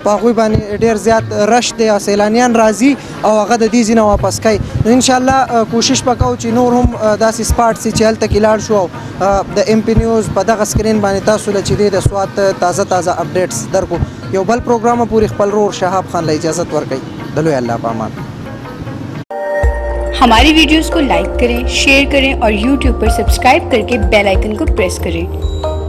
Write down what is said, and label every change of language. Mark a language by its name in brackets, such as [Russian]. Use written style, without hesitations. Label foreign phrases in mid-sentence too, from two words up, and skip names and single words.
[Pashto] په هغوی باندې ډېر زیات رش دی سیلانیان راځي او هغه د دې ځای نه واپس کوي. انشاءالله کوشش وکړو چې نور هم داسې سپاټ سي چې هلته کې لاړ شو او د ام پی نیوز په دغه سکرین باندې تاسو له چې دی د سوات تازه اپډیټس درکو. یو بل پروګرام پورې خپل ورور شهاب خان له اجازت ورکوي. د لوی الله په امان. [Urdu] ہماری ویڈیوز کو لائک کریں، شیئر کریں اور YouTube پر سبسکرائب کرکے بیل آئیکن کو پریس کریں.